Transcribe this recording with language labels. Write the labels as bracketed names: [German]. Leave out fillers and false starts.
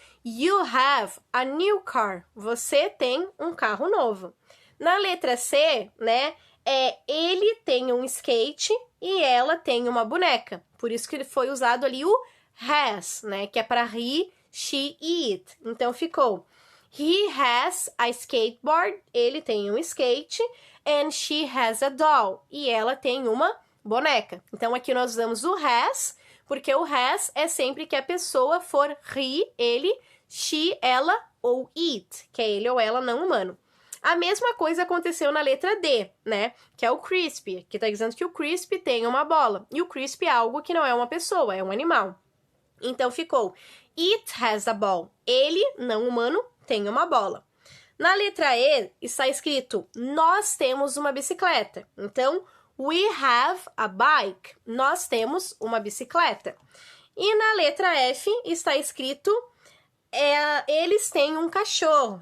[English] You have a new car. [Portuguese] Você tem um carro novo. Na letra C, né, ele tem um skate e ela tem uma boneca. Por isso que foi usado ali o has, né, que é para he, she e it. Então ficou, [English] he has a skateboard. [Portuguese] Ele tem um skate. [English] And she has a doll. [Portuguese] E ela tem uma boneca. Então, aqui nós usamos o has, porque o has é sempre que a pessoa for he, ele, she, ela ou it, que é ele ou ela não humano. A mesma coisa aconteceu na letra D, né? Que é o Crispy, que tá dizendo que o Crispy tem uma bola. E o Crispy é algo que não é uma pessoa, é um animal. Então, ficou, [English] it has a ball. [Portuguese] Ele, não humano, tem uma bola. Na letra E, está escrito, nós temos uma bicicleta. Então, [English] we have a bike. [Portuguese] Nós temos uma bicicleta. E na letra F está escrito, eles têm um cachorro.